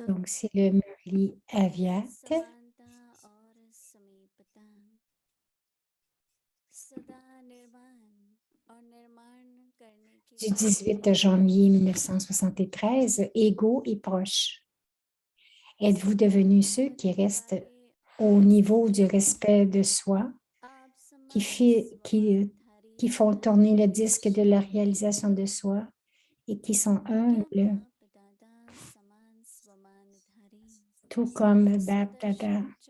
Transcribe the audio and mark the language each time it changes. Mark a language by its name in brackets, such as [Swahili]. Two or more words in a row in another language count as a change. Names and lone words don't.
[French] Donc, c'est le Murli Aviat [Hindi] समानता और समीपता सदा निर्माण और निर्माण करने के [French] du 18 janvier 1973, égaux et proches. Êtes-vous devenus ceux qui restent au niveau du respect de soi, qui font tourner le disque de la réalisation de soi et qui sont humbles, tout comme Bab Dada?